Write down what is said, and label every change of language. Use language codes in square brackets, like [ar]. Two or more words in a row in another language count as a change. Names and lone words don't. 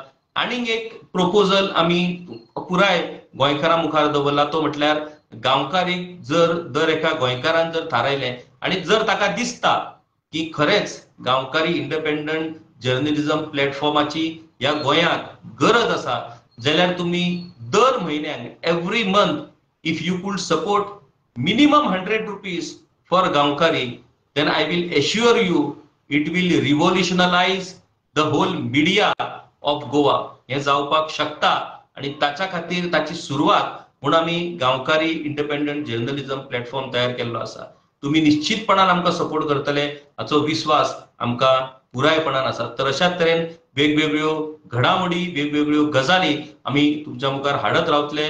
[kok] आनीक एक प्रपोजल आमी पुराय गोंयकारां मुखार दवरला तो म्हटल्यार गांवकारीक जर दर एका गोंयकारान जर थारायलें आणि जर ताका दिसता की खरेंच गांवकारी [en] independent journalism [kok] प्लॅटफॉर्माची ह्या गोंयांत गरज आसा जाल्यार तुम्ही दर म्हयन्याक [en] every month if you could support minimum 100 rupees for Gaonkari then I will assure you it will revolutionize the whole media of Goa. [kok] हे जावपाक शकता आणि ताच्या खातीर ताची सुरवात म्हणून आमी गांवकारी [en] independent journalism platform [kok] तयार केल्लो आसा. तुम्ही निश्चितपणान आमकां सपोर्ट करतले हाचो विश्वास आमकां पुरायपणान आसा. तर अशाच तरेन वेगवेगळ्यो घडामोडी वेगवेगळ्यो गजाली आमी तुमच्या मुखार हाडत रावतले.